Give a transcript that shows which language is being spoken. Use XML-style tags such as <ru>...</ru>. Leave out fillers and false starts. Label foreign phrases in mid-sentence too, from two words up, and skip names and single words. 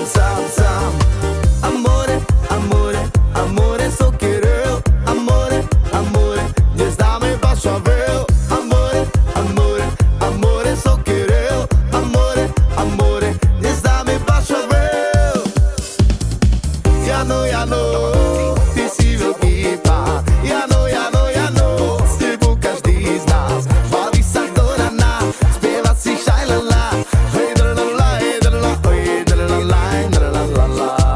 <it>Amore, amore, amore, so Kirill. Amore, amore,</it> <sk>dnes dáme Bašavel.</sk> <it>Amore, amore, amore, so Kirill. Amore, amore,</it> <sk>dnes dáme Bašavel. Jano, ty si veľký pán. Jano, s tebou každý z nás baví sa do rana, spieva si šajlala. Hej, drlala, hej, drlala, hej, drlala, drlala.</sk>